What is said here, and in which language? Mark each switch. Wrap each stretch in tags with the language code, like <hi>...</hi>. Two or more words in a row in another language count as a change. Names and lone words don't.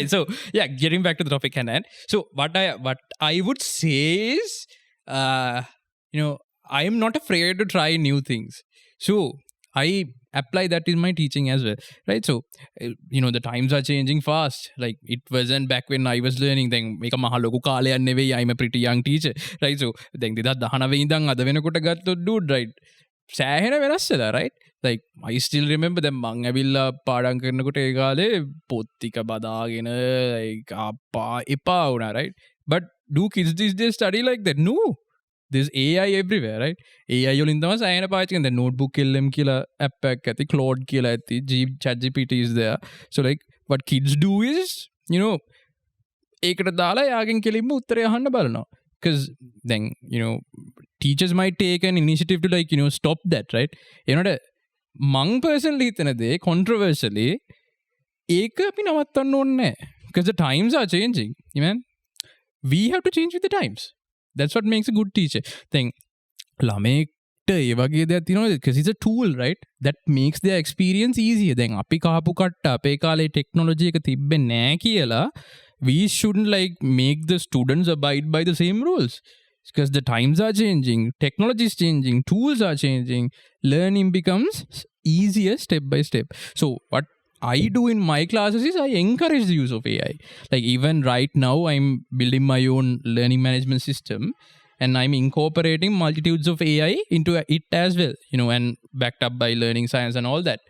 <en>So, yeah, getting back to the topic hand. So, what I would say is, I am not afraid to try new things. So, I apply that in my teaching as well. Right. So, the times are changing fast. Like, it wasn't back when I was learning. Then,</en> <si>මේක මහ ලොකු කාලයක් නෙවෙයි.</si> <en>I'm a pretty young teacher. Right. So, then 2019</en> <si>ඉඳන් අද වෙනකොට ගත්තොත්</si> <en>dude, right?</en> <si>සෑහෙන වෙනස් වෙලා,</si> <en>right? Like, I still remember</en> <si>දැන් මං ඇවිල්ලා පාඩම් කරනකොට ඒ කාලේ පොත් ටික බදාගෙන like අප්පා එපා වුණා,</si> <en>right? But do kids these days study like that? No. There's AI everywhere, right?</en> <si>AI වලින් තමයි සෑහෙන පාවිච්චි කරන්නේ. දැන් notebook LM කියලා app එකක් ඇති, Claude කියලා ඇති,</si> <en>ChatGPT is there. So like what kids do is,</en> <si>ඒකට දාලා යාගෙන් කෙලින්ම උත්තරය අහන්න බලනවා.</si> <en>Because then, teachers might take an initiative to like, stop that, right?</en> <si>මං personally හිතන දේ controversially ඒක අපි නවත්තන්න ඕනේ නැහැ.</si> <en>Because the times are changing, man. We have to change with the times. That's what makes a good teacher. Then,</en> <si>ළමෙක්ට ඒ වගේ දෙයක් තියෙනවා</si> <en>because it's a tool, right? That makes their experience easier.</en> <si>දැන් අපි කහපු කට්ට අපේ කාලේ technology එක තිබ්බේ නැහැ කියලා</si> <en>we shouldn't like make the students abide by the same rules. Because the times are changing, technology is changing, tools are changing, learning becomes easier step by step. So what I do in my classes is I encourage the use of AI. Like even right now, I'm building my own learning management system and I'm incorporating multitudes of AI into it as well, and backed up by learning science and all that.</en>